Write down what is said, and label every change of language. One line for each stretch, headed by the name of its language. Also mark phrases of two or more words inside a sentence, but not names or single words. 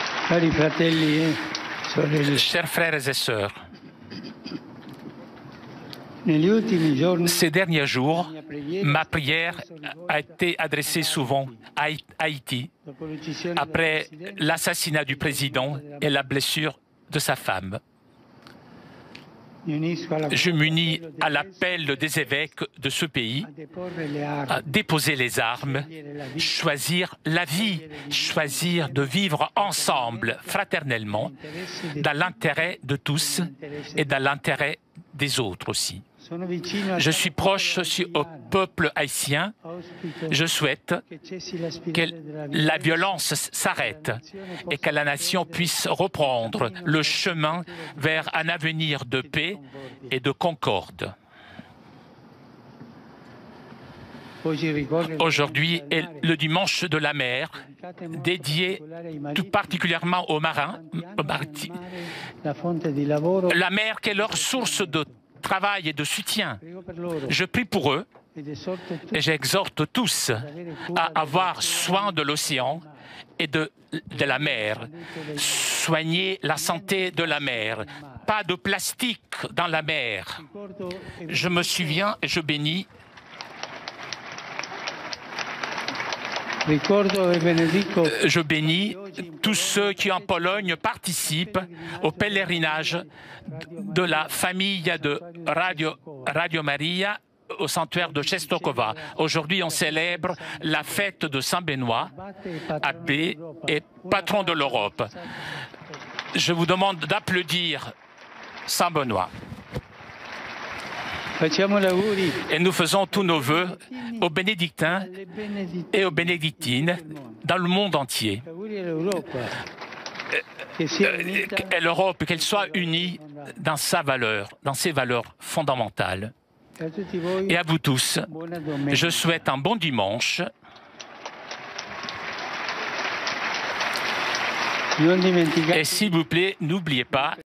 Italian: Cari fratelli e sorelle,
French: Chers frères et sœurs,
Italian: negli ultimi giorni
French: ces derniers jours, ma prière a été adressée souvent à Haïti
Italian: dopo l'uccisione
French: après
Italian: del presidente,
French: l'assassinat du président et la blessure de sa femme.
Italian: mi unisco alla
French: Je m'unis
Italian: appello
French: à
Italian: del
French: l'appel des évêques de ce pays
Italian: a deporre le armi,
French: à déposer les armes, choisir la vie, choisir de vivre ensemble, fraternellement, dans l'intérêt de tous et dans l'intérêt des autres aussi.
Italian: Sono vicino al
French: Je suis proche aussi au peuple haïtien.
Italian: auspico
French: Je souhaite
Italian: che cessi la
French: que
Italian: spirale della
French: la
Italian: violenza,
French: violence s'arrête et que la nation puisse reprendre le chemin vers un avenir de paix et de concorde.
Italian: Oggi ricorre
French: Aujourd'hui est le dimanche de la mer, dédié tout particulièrement aux marins,
Italian: la fonte di lavoro.
French: la mer qui est leur source de travail et de soutien.
Italian: Prego per loro
French: Je prie pour eux
Italian: ed esorto tutti
French: et j'exhorte tous à avoir soin de l'océan et de la mer. Soigner la santé de la mer. Pas de plastique dans la mer.
Italian: ricordo e
French: Je me souviens et je bénis
Italian: benedico
French: je bénis tous ceux qui en Pologne participent au pèlerinage de la famille de Radio Maria au sanctuaire de Czestochowa. Aujourd'hui, on célèbre la fête de Saint Benoît, abbé et patron de l'Europe. Je vous demande d'applaudir Saint Benoît.
Italian: Facciamo l'auguri
French: Et nous faisons tous nos vœux aux bénédictins
Italian: alle benedizioni
French: et aux bénédictines dans le monde entier.
Italian: auguri all'Europa che sia unita
French: Et l'Europe, qu'elle soit unie dans sa valeur, dans ses valeurs fondamentales.
Italian: e a tutti voi
French: Et à vous tous,
Italian: buona domenica.
French: je souhaite un bon dimanche.
Italian: Non dimenticate
French: Et s'il vous plaît, n'oubliez pas